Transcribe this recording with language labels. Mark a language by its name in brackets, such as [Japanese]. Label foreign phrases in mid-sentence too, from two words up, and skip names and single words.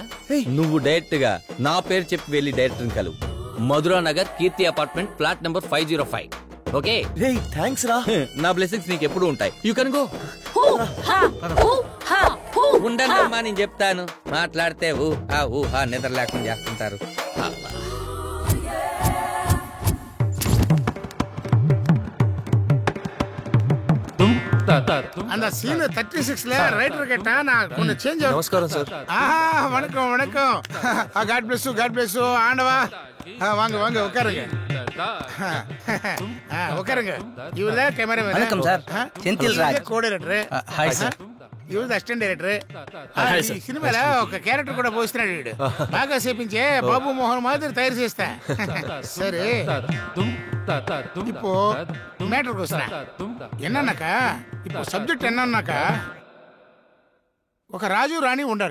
[Telugu] నువ్వు డైరెక్ట్ గా నా పేరు చెప్పి వెళ్లి డైరెక్టర్ కలువు. మధురా నగర్, కీర్తి అపార్ట్మెంట్, ఫ్లాట్ నెంబర్ 505. ఓకే? థ్యాంక్స్ రా. నా బ్లెస్సింగ్స్ నీకు ఎప్పుడు ఉంటాయి. [English] You can go. [Telugu] ఉండమ్మా, నేను చెప్తాను. మాట్లాడితే ఊహా నిద్ర లేకుండా చేస్తుంటారు. [Tamil] அந்த சீன் 36ல ரைட்டர் கேட்டா நான் கொஞ்சம் சேஞ்ச் நமஸ்காரம் சார். வணக்கம் வணக்கம். [English] God bless you [Tamil] ஆண்டவா. வாங்க வாங்க உட்காருங்க. உட்காருங்க. இவர்ல கேமராமேன். வணக்கம் சார். செந்தில் ராஜ், [Telugu] కోఆర్డినేటర్. [English] Hi sir. ఇవర్ assistant director. [Telugu] ఈ సినిమాలో ఒక క్యారెక్టర్ కూడా పోస్తున్నాడు వీడు. బాగా చేపించే బాబు మోహన్ మాదిరి తయారు చేస్తా. సరే, [Tamil] இப்போ மேட்டருக்கு వస్తున్నా. என்னன்னாக்கா, இப்போ సబ్జెక్ట్ என்னன்னாக்கா, [Telugu] ఒక రాజు రాణి ఉండారు.